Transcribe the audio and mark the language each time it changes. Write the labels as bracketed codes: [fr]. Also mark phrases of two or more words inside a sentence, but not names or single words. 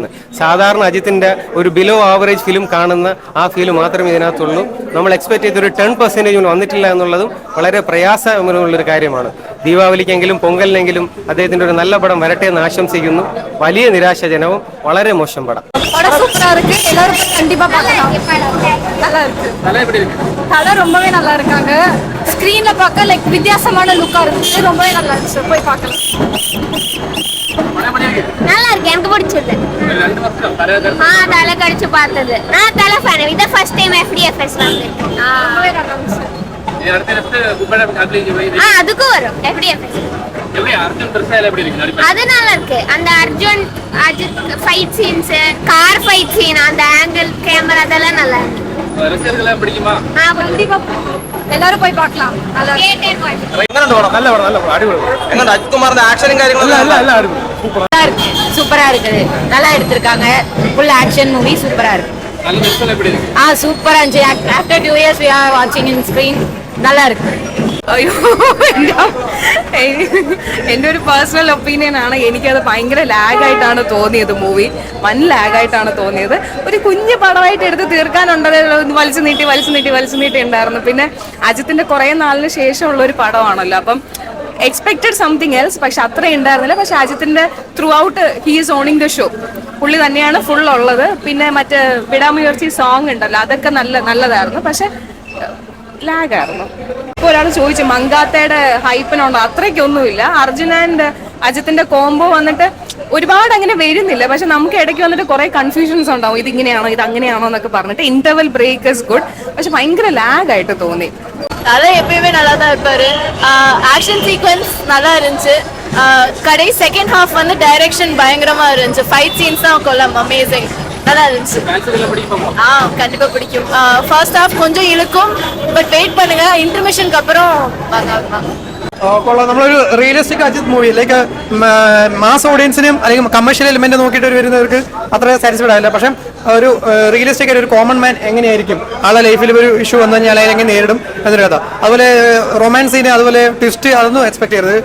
[ml] സാധാരണ അജിത്തിന്റെ ഒരു [en] below average film [ml] കാണുന്ന ആ ഫീൽ മാത്രമേ ഇതിനകത്തുള്ളൂ. നമ്മൾ എക്സ്പെക്ട് ചെയ്തൊരു 10% വന്നിട്ടില്ല എന്നുള്ളതും വളരെ പ്രയാസമുള്ളൊരു കാര്യമാണ്. ദീപാവലിക്കെങ്കിലും പൊങ്കലിനെങ്കിലും അദ്ദേഹത്തിന്റെ ഒരു നല്ല പടം വരട്ടെ എന്ന് ആശംസിക്കുന്നു. വലിയ നിരാശാജനവും വളരെ മോശം പടം. [ta] சூப்பரா இருக்கு. எல்லாரும் கண்டிப்பா பார்க்கலாம். நல்லா இருக்கு. கதை ரொம்பவே நல்லா இருக்காங்க. ஸ்கிரீன்ல பார்க்க லைக் வித்தியாசமான லுக்கா இருக்கு. ரொம்பவே நல்லா இருந்துச்சு. போய் பார்க்கலாம். நல்லா இருக்கு. எனக்கு பிடிச்சது. தலை கடிச்சு பார்த்தது. நான் தலை ஃபேன். இது [en] first time FDFS [ta] வந்திருக்கேன். ரொம்பவே நல்லா இருந்துச்சு. அதுக்கும் வரும் FDFS. அது நல்லா இருக்கு. அந்த அர்ஜுன் அஜித் [en] fight scenes, car fight scene, [ta] அந்த [en] angle camera [ta] அதெல்லாம் நல்லா இருக்கு. எல்லாரும் போய் பார்க்கலாம். [ml] അജിത്കുമാറിന്റെ ആക്ഷനും കാര്യങ്ങളും [ta] சூப்பரா இருக்குது. நல்லா எடுத்திருக்காங்க. [en] full action movie [ta] சூப்பரா இருக்கு. சூப்பரா இருந்துச்சு. [en] ஆஃப்டர் 2 years we are watching in screen. [ta] நல்லா இருக்கு. [ml] അയ്യോ, എൻ്റെ ഒരു [en] personal opinion [ml] ആണ്. എനിക്കത് ഭയങ്കര ലാഗായിട്ടാണ് തോന്നിയത്. മൂവി ലാഗായിട്ടാണ് തോന്നിയത്. ഒരു കുഞ്ഞു പടമായിട്ട് എടുത്ത് തീർക്കാനുണ്ടത് വലിച്ചു നീട്ടി ഉണ്ടായിരുന്നു. പിന്നെ അജിത്തിന്റെ കുറേ നാളിന് ശേഷമുള്ള ഒരു പടമാണല്ലോ, അപ്പം [en] expected something else. [ml] പക്ഷെ അത്ര ഉണ്ടായിരുന്നില്ല. പക്ഷെ അജിത്തിന്റെ [en] throughout he is owning the show. [ml] പുള്ളി തന്നെയാണ് ഫുൾ ഉള്ളത്. പിന്നെ മറ്റേ വിടാമുയർച്ചി സോങ് ഉണ്ടല്ലോ, അതൊക്കെ നല്ലതായിരുന്നു. പക്ഷെ ലാഗായിരുന്നു. ഇപ്പോൾ ഒരാൾ ചോദിച്ചു മങ്കാത്തയുടെ ഹൈപ്പിനുണ്ടോ? അത്രയ്ക്കൊന്നുമില്ല. അർജുൻ ആൻഡ് അജിത്തിന്റെ കോംബോ വന്നിട്ട് ഒരുപാട് അങ്ങനെ വരുന്നില്ല. പക്ഷെ നമുക്ക് ഇടയ്ക്ക് വന്നിട്ട് കുറെ കൺഫ്യൂഷൻസ് ഉണ്ടാവും. ഇതിങ്ങനെയാണോ ഇത് അങ്ങനെയാണോ എന്നൊക്കെ പറഞ്ഞിട്ട്. [en] interval break is good. [ml] പക്ഷെ ഭയങ്കര ലാഗായിട്ട് തോന്നി. [ta] அதான் எப்பயுமே நல்லா தான் இருப்பாரு. [en] action sequence [ta] நல்லா இருந்துச்சு. கடை [en] second half [ta] வந்து டைரக்ஷன் பயங்கரமா இருந்துச்சு. [en] fight scenes [ta] தான் கொல்லம் அமேசிங். நல்லா இருந்துச்சு. கண்டிப்பா பிடிக்கும். [en] first half [ta] கொஞ்சம் இழுக்கும். [en] but wait [ta] பண்ணுங்க, இன்டர்மிஷனுக்கு அப்புறம் [ml] കൊള്ളാം. നമ്മളൊരു [en] realistic Ajith movie like mass [ml] ഓഡിയൻസിനും അല്ലെങ്കിൽ [en] commercial element [ml] നോക്കിയിട്ട് വരുന്നവർക്ക് അത്ര സാറ്റിസ്ഫൈഡ് ആവില്ല. പക്ഷെ ഒരു റിയലിസ്റ്റിക് ആയിട്ട് ഒരു [en] common man [ml] എങ്ങനെയായിരിക്കും ആളുടെ ലൈഫിൽ ഒരു ഇഷ്യൂ വന്നു കഴിഞ്ഞാൽ എങ്ങനെ നേരിടും എന്നൊരു കഥ. അതുപോലെ [en] romance scene, [ml] അതുപോലെ ട്വിസ്റ്റ്, അതൊന്നും എക്സ്പെക്ട് ചെയ്യരുത്.